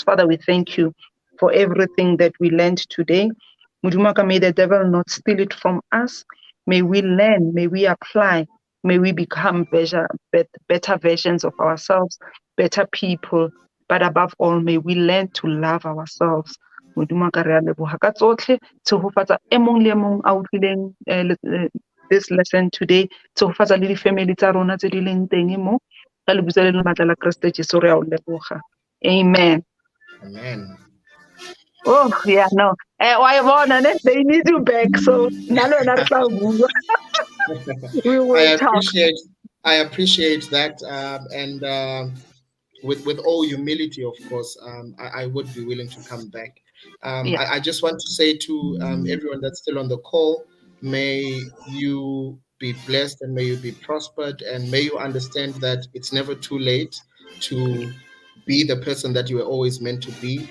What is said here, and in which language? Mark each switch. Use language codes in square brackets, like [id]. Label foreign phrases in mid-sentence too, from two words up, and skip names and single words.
[en] Father, we thank you for everything that we learned today. Mudumaka, may the devil not steal it from us. May we learn, may we apply, may we become better versions of ourselves, better people. But above all, may we learn to love ourselves. [tn] Modimo re a leboga ka tsotlhe, tshegofatsa e mong le mong a utlwileng [en] this lesson today, [tn] tshegofatsa le di-family tsa rona tse di leng teng mo, ka lebitso le le matla la Kriste Jesu re a o leboga. [en] Amen. Amen. Oh, yeah, no. Why bona, they need you back, so [tn] nalo na re tla bua. [en] We will talk. I appreciate that, and with all humility, of course, I would be willing to come back. Yeah. I just want to say to everyone that's still on the call, may you be blessed and may you be prospered, and may you understand that it's never too late to be the person that you were always meant to be.